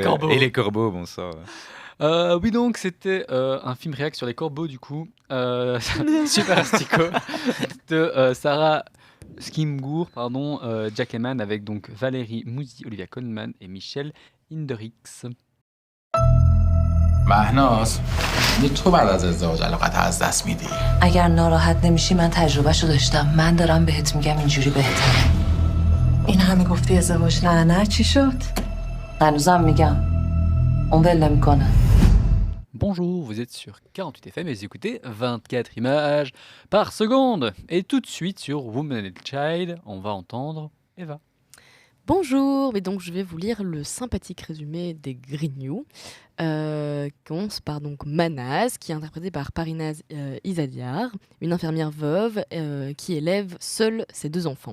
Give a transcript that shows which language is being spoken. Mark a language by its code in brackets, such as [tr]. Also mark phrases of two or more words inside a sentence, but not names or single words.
[fr] Et les corbeaux. Et les corbeaux, bon ça. Oui, donc c'était un film réac sur les corbeaux, du coup. Super Astico de Sarah Skimgour, pardon, Jack Lemmon, avec donc Valérie Mouzy, Olivia Colman et Michel Hinderix. [fa] مهناز تو بعد از ازدواج علاقت از دست میدی اگر ناراحت نمیشی من تجربهشو داشتم. من دارم بهت میگم اینجوری بهتره. این همه گفتی ازدواج نه چی شد؟ هنوزم میگم. اون ول نمیکنه. [fr] Bonjour, vous êtes sur 48 FM et vous écoutez 24 images par seconde. Et tout de suite sur Woman and Child, on va entendre Eva. Bonjour, mais donc je vais vous lire le sympathique résumé des Grignoux. Commence par donc Manaz, qui est interprétée par Parinaz Izadiar, une infirmière veuve qui élève seule ses 2 enfants.